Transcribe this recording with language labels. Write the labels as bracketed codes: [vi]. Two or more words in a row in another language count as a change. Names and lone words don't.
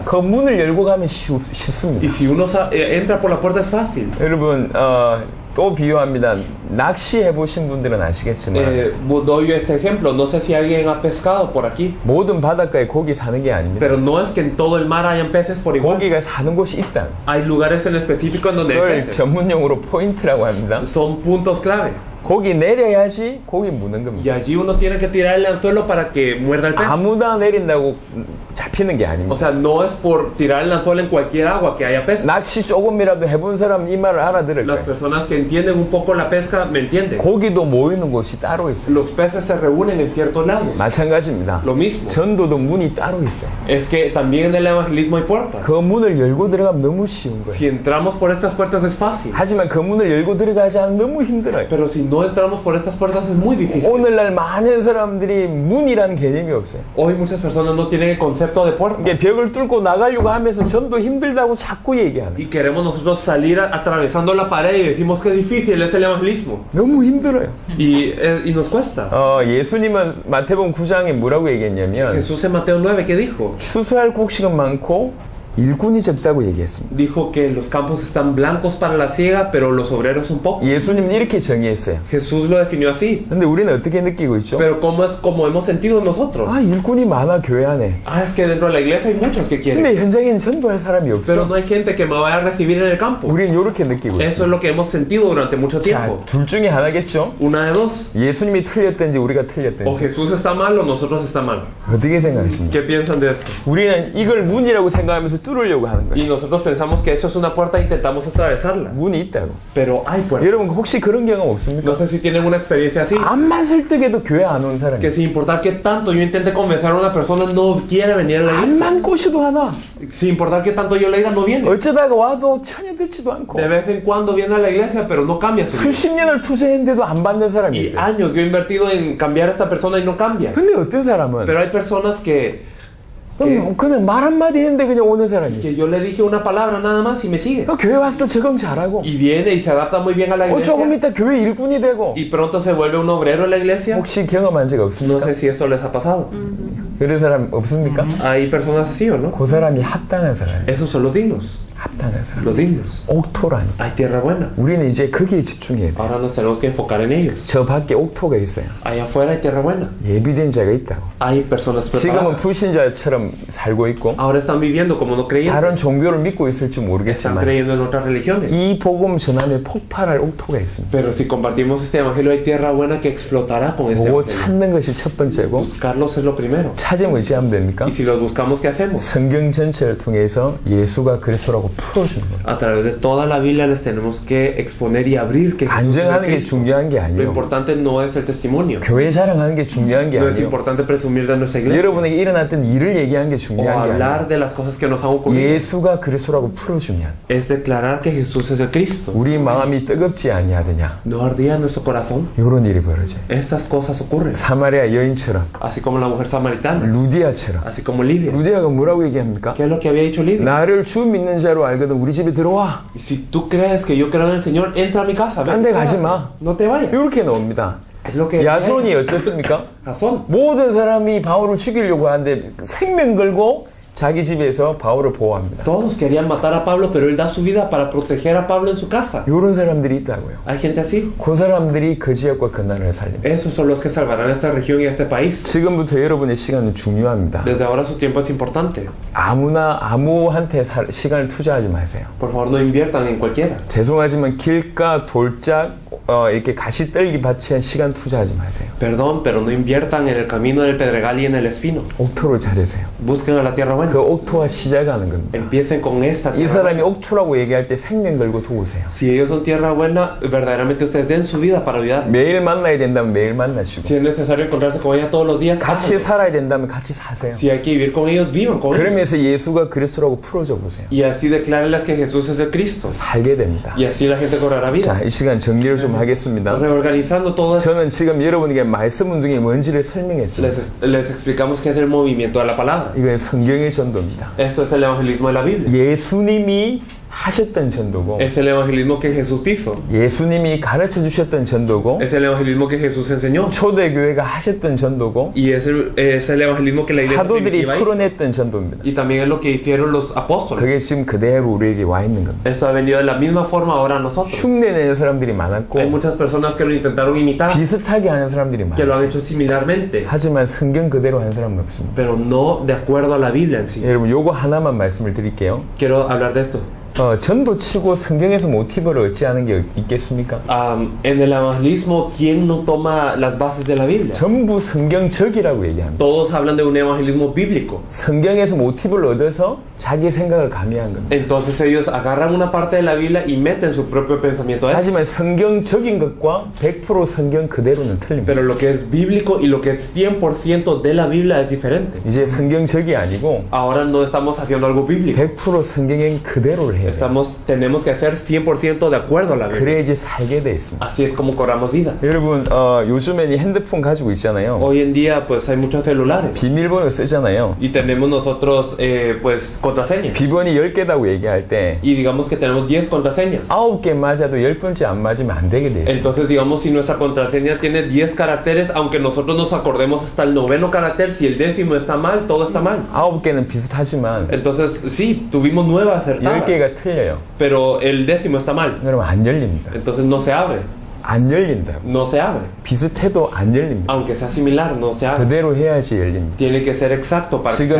[ko] 그 문을 열고 가면 쉽습니다. [es] Y si uno entra por la puerta es fácil. [ko] 여러분 또 비유합니다. 낚시해 보신 분들은 아시겠지만 [es] Doy este ejemplo. No sé si alguien ha pescado por aquí. [ko] 모든 바닷가에 고기 사는 게 아닙니다. [es] Pero no es que en todo el mar hayan peces por igual. [ko] 고기가 사는 곳이 있다. [es] Hay lugares en específico en donde hay [ko] 그걸 [es] peces. [ko] 전문용어로 포인트라고 합니다. [es] Son puntos clave. [ko] 고기 내려야지 고기 무는 겁니다. [es] Y allí uno tiene que tirar el anzuelo para que muerda el pez. [ko] 아무나 내린다고 잡히는 게 [es] O [ko] 아닙니다. [es] sea, no es por tirar el anzuelo en cualquier agua que haya peces. [ko] 낚시 조금이라도 해본 사람은 이 말을 알아들을 [es] Las [ko] 거예요. [es] personas que entienden un poco la pesca me entienden. [ko] 고기도 모이는 곳이 따로 있어요. [es] Los peces se reúnen en ciertos lados. [ko] 마찬가지입니다. [es] Lo mismo. [ko] 전도도 문이 따로 있어요. [es] Es que también en el evangelismo hay puertas. [ko] 그 문을 열고 들어가면 너무 쉬운 거예요. [es] Si entramos por estas puertas es fácil. [ko] 하지만 그 문을 열고 들어가지 않으면 너무 힘들어요. [es] Pero si no entramos por estas puertas es muy difícil. [ko] 오늘날 많은 사람들이 문이라는 개념이 없어요. [es] Hoy muchas personas no tienen el concepto de puerta. [ko] 이게 벽을 뚫고 나가려고 하면서 전도 힘들다고 자꾸 얘기하는 거예요. [es] Y queremos nosotros salir atravesando la pared y decimos que difícil es el evangelismo. [ko] 너무 힘들어요. [es] Y nos cuesta. [ko] 예수님은 마태복음 9장에 뭐라고 얘기했냐면 [es] Jesús en Mateo 9, ¿qué dijo? [ko] 추수할 곡식은 많고 일꾼이 적다고 얘기했습니다. [es] Dijo que los campos están blancos para la siega, pero los obreros son pocos. [ko] 예수님은 이렇게 정의했어요. [es] Jesús lo definió así. [ko] 근데 우리는 어떻게 느끼고 있죠? [es] Pero ¿cómo es como hemos sentido nosotros? [ko] 아, 일꾼이 많아 교회 안에. [es] Ah, es que dentro de la iglesia hay muchos que quieren. [ko] 근데 현장에는 전도할 사람이 [es] Pero [ko] 없어. [es] no hay gente que me vaya a recibir en el campo. [ko] 우리는 이렇게 느끼고 [es] Eso [ko] 있어요. [es] es lo que hemos sentido durante mucho [ko] 자, [es] tiempo. [ko] 둘 중에 하나겠죠? [es] Una de dos. [ko] 예수님이 틀렸든지 우리가 [es] O [ko] 틀렸든지. [es] Jesús está mal o nosotros está mal. [ko] 어떻게 생각하십니까? [es] ¿Qué piensan de esto? [ko] 우리는 이걸 문이라고 생각하면서 뚫으려고 하는 거예요. [es] Y nosotros pensamos que esto es una puerta e intentamos atravesarla. [ko] 문이 있다고. [es] Pero hay puertas. [ko] 여러분 혹시 그런 경험 없습니까? [es] No sé si tienen una experiencia así. [ko] 암만 설득해도 교회 안 온 사람이. [es] Que sin importar qué tanto yo intente convencer a una persona, no quiere venir a la iglesia. [ko] 암만 꼬셔도 하나. [es] Sin importar qué tanto yo le diga, no viene. [ko] 어쩌다가 와도 전혀 듣지도 않고. [es] De vez en cuando viene a la iglesia, pero no cambia su vida. [ko] 수십 년을 투자했는데도 안 받는 사람이 [es] Y [ko] 있어요. [es] años yo he invertido en cambiar a esta persona y no cambia. [ko] 근데 어떤 사람은 [es] Pero hay personas que [ko] 그냥 말 한마디 했는데 그냥 오는 사람이 있어요. [es] yo le dije una palabra nada más y me sigue. [ko] 교회 와서 또 적응 잘하고 [es] Y viene y se adapta muy bien a la [ko] 조금 [es] iglesia. [ko] 있다 교회 일꾼이 되고. [es] Y pronto se vuelve un obrero en la iglesia. [ko] 혹시 경험한 적 [es] No [ko] 없습니까? [es] sé si esto les ha pasado. [ko] 그런 사람 없습니까? [es] Hay personas así o no. [ko] 그 사람이 합당한 사람이에요. [es] Esos son los dignos. [ko] 합당한 사람. [es] Los dignos. [ko] 옥토라니. [es] Hay tierra buena. [ko] 우리는 이제 거기에 집중해야 돼. [es] Ahora nos tenemos que enfocar en ellos. [ko] 저 밖에 옥토가 있어요. [es] Allá afuera hay tierra buena. [ko] 예비된 자가 있다고. [es] Hay personas [ko] 지금은 [es] preparadas. [ko] 불신자처럼 살고 있고 [es] Ahora están viviendo como no creyentes. [ko] 다른 종교를 믿고 있을지 [es] Están [ko] 모르겠지만 [es] creyendo en otras religiones. [ko] 이 복음 전함에 폭발할 옥토가 있습니다. [es] Pero si compartimos este evangelio, hay tierra buena que explotará con este [ko] 그거 [es] evangelio. [ko] 찾는 것이 첫 번째고 [es] Buscarlos es lo primero. [ko] 찾으면 의지하면 됩니까? [es] Y si los buscamos, ¿qué hacemos? [ko] 성경 전체를 통해서 예수가 그리스도라고 풀어주는 거예요. [es] A través de toda la Biblia les tenemos que exponer y abrir que Jesús es el [ko] 간증하는 게 [es] Cristo. [ko] 중요한 게 [es] Lo [ko] 아니에요. [es] importante no es el testimonio. [ko] 교회 자랑하는 게 중요한 게 [es] No es [ko] 아니에요. [es] importante presumir de nuestra iglesia. [ko] 여러분에게 일어났던 일을 얘기하는 게 [es] O [ko] 중요한 게 [es] hablar [ko] 아니에요. [es] de las cosas que nos han ocurrido. [ko] 예수가 그리스도라고 풀어주면 [es] Es declarar que Jesús es el Cristo. [ko] 우리 마음이 뜨겁지 아니하더냐. [es] ¿No ardía nuestro corazón? [ko] 이런 일이 벌어져요. [es] Estas cosas ocurren. [ko] 사마리아 여인처럼 [es] Así como la mujer samaritana. [ko] 루디아처럼. [es] Así como Lidia. [ko] 루디아가 뭐라고 얘기합니까? [es] ¿Qué es lo que había dicho Lidia? [ko] 나를 주 믿는 자로 알거든 우리 집에 들어와. [es] Y si tú crees que yo creo en el Señor, entra a mi casa. [ko] 딴 데 가지 마. [es] No te vayas. [ko] 이렇게 나옵니다. [es] Es lo que [ko] 야손이 어떻습니까? [es] Razón. [ko] 모든 사람이 바울을 죽이려고 하는데 생명 걸고 자기 집에서 바울을 보호합니다. [es] Todos querían matar a Pablo, pero él da su vida para proteger a Pablo en su casa. [ko] 이런 사람들이 있다고요. [es] Hay gente así. [ko] 그 사람들이 그 지역과 그 나라를 살립니다. [es] Esos son los que salvarán esta región y este país. [ko] 지금부터 여러분의 시간은 중요합니다. [es] Desde ahora su tiempo es importante. [ko] 아무한테 시간을 투자하지 마세요. [es] Por favor, no inviertan en cualquiera. [ko] 죄송하지만 길가 돌짝 이렇게 가시떨기 밭에 시간 투자하지 마세요. [es] Perdón, pero no inviertan en el camino del Pedregal y en el Espino. [ko] 옥토를 찾으세요. [es] Busquen a la tierra buena. [ko] 그 옥토와 시작하는 겁니다. [es] Empiecen con esta [ko] 이 [es] tierra [ko] 사람이 [es] buena. [ko] 옥토라고 얘기할 때 생명 걸고 도우세요. [es] Si ellos son tierra buena, verdaderamente ustedes den su vida para ayudar. [ko] 매일 만나야 된다면 매일 만나시고 [es] Si es necesario encontrarse con ella todos los días, [ko] 같이 [es] háganlo. [ko] 살아야 된다면 같이 사세요. [es] Si hay que vivir con ellos, vivan con ellos. [ko] 그러면서 예수가 그리스도라고 풀어줘 보세요. [es] Y así declárenles que Jesús es el Cristo. [ko] 살게 됩니다. [es] Y así la gente cobrará vida. [ko] 자, 이 시간 정리를 좀 하겠습니다. [es] Reorganizando todo esto, [ko] 저는 지금 여러분에게 말씀 운동이 뭔지를 설명했습니다. [es] les explicamos qué es el movimiento de la palabra. [ko] 이건 성경의 전도입니다. [es] Esto es el evangelismo de la Biblia. [ko] 예수님이 하셨던 전도고 [es] Es el evangelismo que Jesús hizo. [ko] 예수님이 가르쳐 주셨던 전도고 [es] Es el evangelismo que Jesús enseñó. [ko] 초대교회가 하셨던 전도고 [es] Y es el evangelismo que la iglesia [ko] 사도들이 [es] primitiva hizo. [ko] 풀어냈던 전도입니다. [es] Y también es lo que hicieron los apóstoles. [ko] 그게 지금 그대로 우리에게 와 있는 겁니다. [es] Esto ha venido de la misma forma ahora a nosotros. [ko] 흉내내는 사람들이 [es] Hay [ko] 많았고 [es] muchas personas que lo intentaron imitar, [ko] 비슷하게 하는 사람들이 [es] que lo han [ko] 많았어요. [es] hecho similarmente, [ko] 하지만 성경 그대로 한 사람은 없습니다. [es] pero no de acuerdo a la Biblia en sí. [ko] 여러분 요거 하나만 말씀을 드릴게요. [es] Quiero hablar de esto. [ko] 전도치고 성경에서 모티브를 얻지 않은 게 있겠습니까? [es] En el evangelismo, ¿quién no toma las bases de la Biblia? [ko] 전부 성경적이라고 얘기합니다. [es] Todos hablan de un evangelismo bíblico. [ko] 성경에서 모티브를 얻어서 자기 생각을 가미한 겁니다. [es] Entonces ellos agarran una parte de la Biblia y meten su propio pensamiento a eso. [ko] 하지만 성경적인 것과 100% 성경 그대로는 틀립니다. [es] Pero lo que es bíblico y lo que es 100% de la Biblia es diferente. [ko] 이제 성경적이 아니고 [es] Ahora no estamos haciendo algo bíblico. [ko] 100% 성경행 그대로를 해야 돼요. [es] Tenemos que hacer 100% de acuerdo a la Biblia. [ko] 그래야지 살게 돼 있습니다. [es] Así es como cobramos vida. [ko] 여러분 요즘엔 이 핸드폰 가지고 있잖아요. [es] Hoy en día pues hay muchos celulares [ko] 비밀번호 쓰잖아요. [es] y tenemos nosotros pues contraseñas. [ko] 비번이 10개다고 얘기할 때 [es] Y digamos que tenemos 10 contraseñas. [ko] 9개 맞아도 10번째 안 맞으면 안 되게 돼 있어요. [es] Entonces, digamos, si nuestra contraseña tiene 10 caracteres, aunque nosotros nos acordemos hasta el noveno carácter, si el décimo está mal, todo está mal. [ko] 9개는 비슷하지만 [es] Entonces, sí, tuvimos 9 acertadas, [ko] 10개가 틀려요. [es] pero el décimo está mal. [ko] 그러면 안 열립니다. [es] Entonces no se abre, [ko] 안 열린다. [es] no se abre. [ko] 비슷해도 안 열립니다. [es] Aunque sea similar, no se abre. [ko] 그대로 해야지 열립니다. [es] Tiene que ser exacto para que se